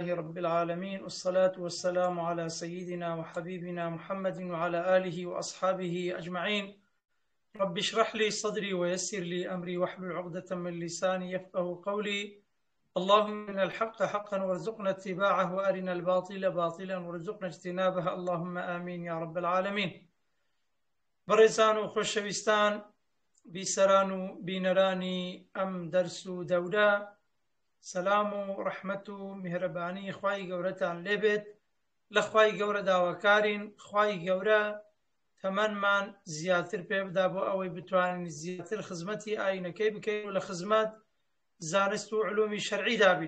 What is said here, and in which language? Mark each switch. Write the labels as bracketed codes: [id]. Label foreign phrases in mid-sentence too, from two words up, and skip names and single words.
[ar] رب العالمين، والصلاة والسلام على سيدنا وحبيبنا محمد وعلى آله وأصحابه أجمعين. رب اشرح لي صدري ويسر لي أمري واحلل عقدة من لساني يفقه قولي. اللهم إن الحق حقا وارزقنا اتباعه، وأرنا الباطل باطلا وارزقنا اجتنابه، اللهم آمين يا رب العالمين. [ckb] بەڕێزان و خۆشەویستان، بیسەران و بینەرانی ئەم دەرس و دەورە، سەلام و ڕەحمەت و میهرەبانی خوای گەورەتان لێبێت. لە خوای گەورە داواکارین خوای گەورە تەمەنمان زیاتر پێ بدا بۆ ئەوەی بتوانین زیاتر خزمەتی ئاینەکەی بکەین و لە خزمەت زانست و علومی شەرعی دابین.